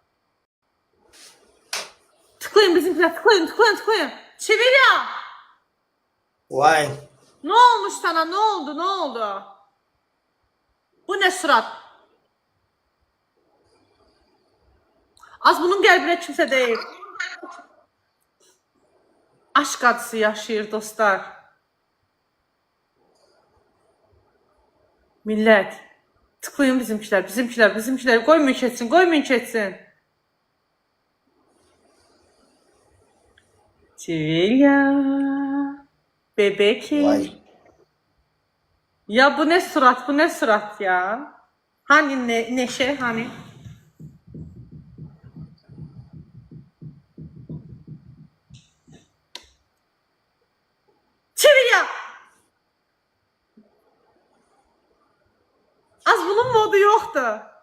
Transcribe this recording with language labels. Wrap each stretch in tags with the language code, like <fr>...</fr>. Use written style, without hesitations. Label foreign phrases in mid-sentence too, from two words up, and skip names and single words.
<tr>Tıklayın bizimkiler, tıklayın. Çivilya!</tr> <en>Why?</en> <tr>Ne olmuş sana? Ne oldu? Bu ne surat?</tr> <az>Az bunun qəlbinə kimsə deyil.</az> <tr>Aşk acısı yaşayır dostlar. Millət. Tıklayın bizimkiler.</tr> <az>Qoymayın keçsin.</az> <tr>Çivilya. Bebek.</tr> <en>Why?</en> <tr>Ya bu ne surat ya? Hani neşe hani? Çivilya! Az bunun modu yoktu.</tr>